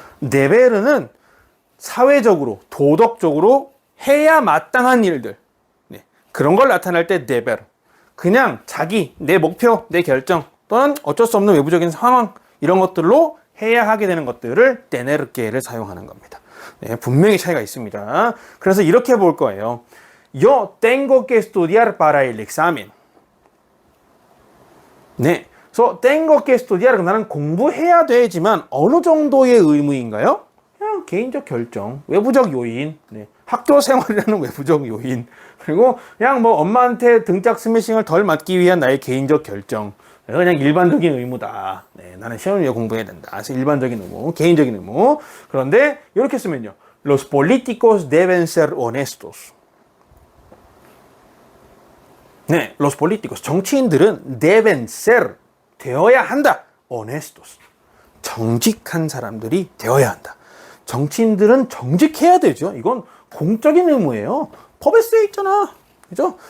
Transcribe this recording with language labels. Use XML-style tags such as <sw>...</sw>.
<ko>deber은 사회적으로, 도덕적으로 해야 마땅한 일들, 네, 그런 걸 나타낼 때 deber. 그냥 자기, 내 목표, 내 결정 또는 어쩔 수 없는 외부적인 상황 이런 것들로 해야 하게 되는 것들을 tenerque를 사용하는 겁니다. 네, 분명히 차이가 있습니다. 그래서 이렇게 볼 거예요.</ko> <es>Yo tengo que estudiar para el examen. 네, so tengo que estudiar.</es> <ko>나는 공부해야 되지만 어느 정도의 의무인가요? 그냥 개인적 결정, 외부적 요인, 네, 학교 생활이라는 외부적 요인, 그리고 그냥 뭐 엄마한테 등짝 스매싱을 덜 맞기 위한 나의 개인적 결정. 그냥 일반적인 의무다. 네, 나는 시험을 위해 공부해야 된다. 그래서 일반적인 의무, 개인적인 의무. 그런데 이렇게 쓰면요.</ko> <es>Los políticos deben ser honestos.</es> <ko>네,</ko> <es>los políticos,</es> <ko>정치인들은</ko> <es>deben ser,</es> <ko>되어야 한다. honestos, 정직한 사람들이 되어야 한다. 정치인들은 정직해야 되죠. 이건 공적인 의무예요. 법에 쓰여 있잖아. 그죠?</ko>